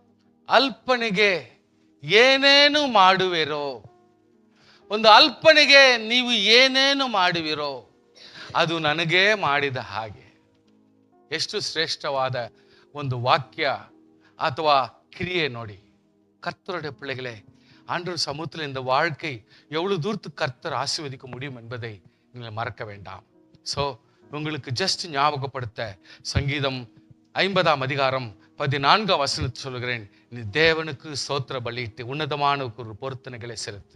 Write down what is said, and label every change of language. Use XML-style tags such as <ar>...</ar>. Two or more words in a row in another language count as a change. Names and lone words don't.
<kn>ಅಲ್ಪನಿಗೆ ಏನೇನು ಮಾಡುವಿರೋ, ಒಂದು ಅಲ್ಪನಿಗೆ ನೀವು ಏನೇನು ಮಾಡುವಿರೋ ಅದು ನನಗೇ ಮಾಡಿದ ಹಾಗೆ. ಎಷ್ಟು ಶ್ರೇಷ್ಠವಾದ ಒಂದು ವಾಕ್ಯ ಅಥವಾ ಕ್ರಿಯೆ ನೋಡಿ.</kn> <ta>கர்த்தருடைய பிள்ளைகளே, ஆண்டவர் சமூகத்தில் இந்த வாழ்க்கை எவ்வளவு தூரத்துக்கு கர்த்தர் ஆசீர்வதிக்க முடியும் என்பதை நீங்கள் மறக்க வேண்டாம். ஸோ உங்களுக்கு ஜஸ்ட் ஞாபகப்படுத்த சங்கீதம் 50ஆம் அதிகாரம் 14ஆம் வசனத்தை சொல்கிறேன். நீ தேவனுக்கு ஸ்தோத்திர பலியிட்டு உன்னதமான ஒரு பொருத்தனைகளை செலுத்து.</ta>